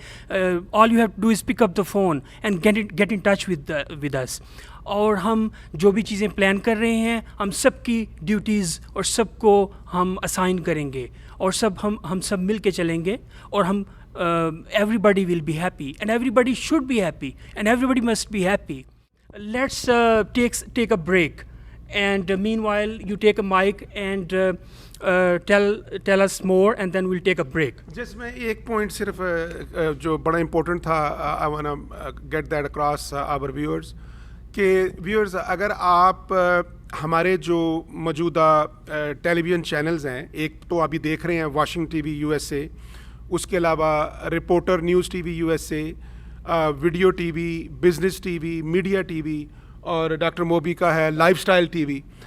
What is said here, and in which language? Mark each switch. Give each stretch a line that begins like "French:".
English: ہمیں all you have to do is pick up the phone and get in touch with us.
Urdu: اور ہم جو بھی چیزیں پلان کر رہے ہیں, ہم سب کی ڈیوٹیز اور سب کو ہم اسائن کریں گے, اور ہم سب مل کے چلیں گے, اور ہم
English: everybody will be happy
Urdu: and everybody should be happy and everybody must be happy.
English: Let's take a break, and meanwhile you take a mic and tell us more, and then we'll take a break.
Urdu: جس میں ایک point صرف جو بڑا important تھا,
English: I wanna get that across our viewers,
Urdu: کہ viewers اگر آپ ہمارے جو موجودہ ٹیلی ویژن چینلز ہیں, ایک تو ابھی دیکھ رہے ہیں washing T V U S A, اس کے علاوہ reporter news T V U S A, video T V, business T V, media T V, اور ڈاکٹر موبی کا ہے لائف اسٹائل ٹی وی.